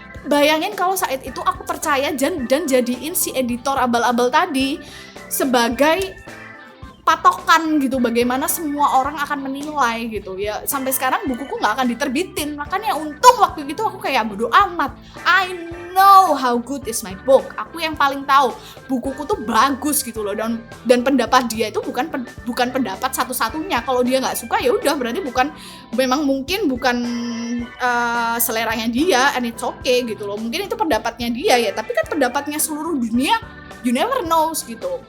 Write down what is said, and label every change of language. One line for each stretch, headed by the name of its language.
Indonesian: Bayangin kalau saat itu aku percaya dan jadiin si editor abal-abal tadi sebagai patokan gitu, bagaimana semua orang akan menilai gitu ya. Sampai sekarang bukuku nggak akan diterbitin. Makanya untung waktu itu aku kayak bodo amat.
English: I know how good is my book.
Indonesian: Aku yang paling tahu bukuku tuh bagus gitu loh. Dan pendapat dia itu bukan pendapat satu-satunya. Kalau dia nggak suka ya udah, berarti memang mungkin bukan seleranya dia,
English: and it's okay
Indonesian: gitu loh. Mungkin itu pendapatnya dia ya, tapi kan pendapatnya seluruh dunia,
English: you never knows
Indonesian: gitu.